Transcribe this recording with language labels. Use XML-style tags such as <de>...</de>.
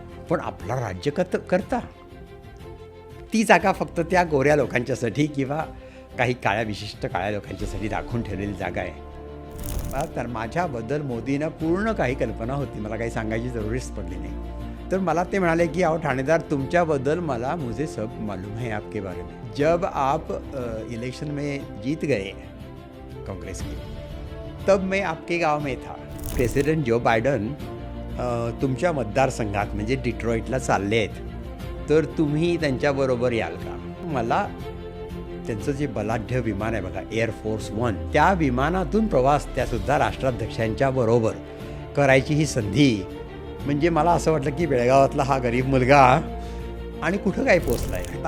<mr>पण आपला राज्यकर्ता ती जागा फक्त त्या गोऱ्या लोकांच्यासाठी किंवा काही विशिष्ट काळ्या लोकांच्यासाठी राखून ठेवलेली जागा आहे. तर माझ्याबद्दल मोदींना पूर्ण काही कल्पना होती, मला काही सांगायची जरुरीच पडली नाही. तर मला ते म्हणाले की अहो ठाणेदार, तुमच्याबद्दल मला</mr> <hi>मुझे सब मालूम है आपके बारे में. जब आप इलेक्शन में जीत गए कांग्रेस के, तब मैं आपके गांव में था.</hi> <mr>प्रेसिडेंट जो बायडन तुमच्या मतदारसंघात म्हणजे डिट्रॉईटला चालले आहेत, तर तुम्ही त्यांच्याबरोबर याल का? मला त्यांचं जे बलाढ्य विमान आहे बघा, एअरफोर्स वन, त्या विमानातून प्रवास त्यासुद्धा राष्ट्राध्यक्षांच्या बरोबर करायची ही संधी, म्हणजे मला असं वाटलं की बेळगावातला हा गरीब मुलगा आणि कुठं काय पोचला आहे.</mr>